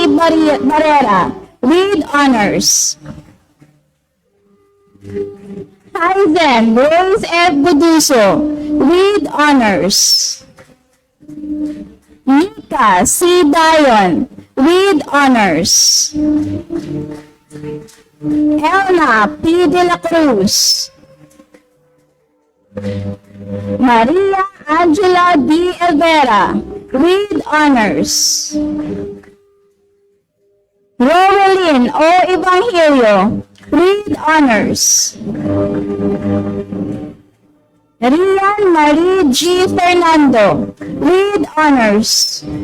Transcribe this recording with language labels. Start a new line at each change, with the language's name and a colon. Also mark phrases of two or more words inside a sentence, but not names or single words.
English: Barrera with honors. Hyzen Rose F. Buduso with honors. Nika C. Dayon with honors. Elna P. De La Cruz. Maria Angela D. Elvera with honors. Roweline O. Evangelio with honors. Rian Marie G. Fernando with honors.